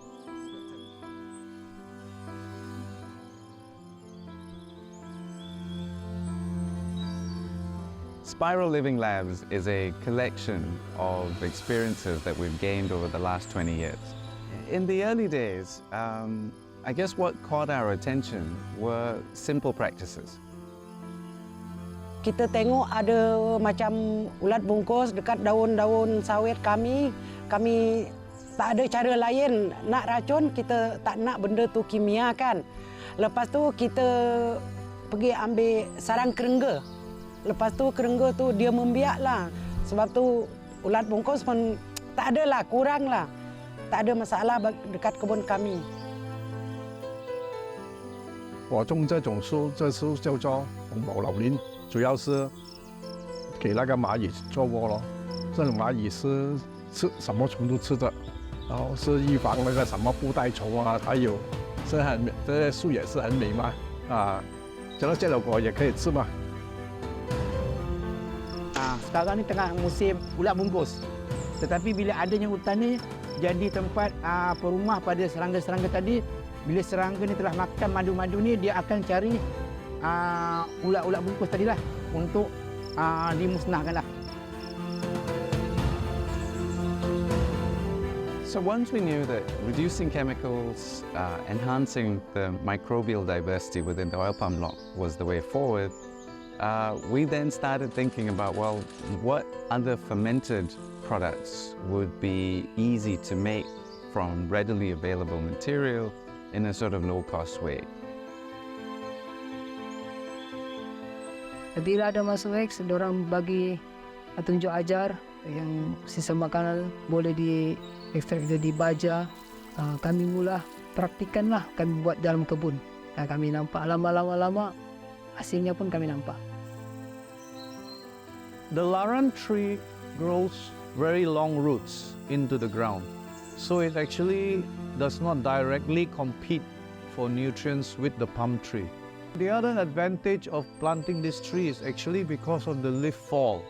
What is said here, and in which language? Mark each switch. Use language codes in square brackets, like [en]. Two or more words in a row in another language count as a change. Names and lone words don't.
[en] Spiral Living Labs is a collection of experiences that we've gained over the last 20 years. In the early days, I guess what caught our attention were simple practices. [ms] Kita tengok ada macam ulat bungkus dekat daun-daun sawit kami tak ada cara lain nak racun, kita tak nak benda tu kimia kan. Lepas tu kita pergi ambil sarang kerengga. Lepas tu kerengga tu dia membiak lah. Sebab tu ulat bungkus pun tak ada lah, kurang lah. Tak ada masalah dekat kebun kami. [zh] 我种这种树，这树叫做红毛老林，主要是给那个蚂蚁做窝咯。这种蚂蚁是吃什么虫都吃的，然后是预防那个什么布袋虫啊，还有这些树也是很美嘛啊，这个果也可以吃嘛。 [ms] Sekarang ni tengah musim ulat bungkus. Tetapi bila adanya hutan ni jadi tempat perumah pada serangga-serangga tadi. Bila serangga ni telah makan madu-madu ni, dia akan cari ulat-ulat bungkus tadilah untuk dimusnahkanlah. [en] So once we knew that reducing chemicals, enhancing the microbial diversity within the oil palm block was the way forward, we then started thinking about, well, what other fermented products would be easy to make from readily available material in a sort of low-cost way. [ms] Bila ada masuk X, diorang bagi tunjuk ajar yang sisa makanan boleh diekstrak jadi baja. Kami mula praktikanlah, kami buat dalam kebun. Dan kami nampak lama-lama hasilnya pun kami nampak. [en] The laran tree grows very long roots into the ground. So it actually does not directly compete for nutrients with the palm tree. The other advantage of planting this tree is actually because of the leaf fall.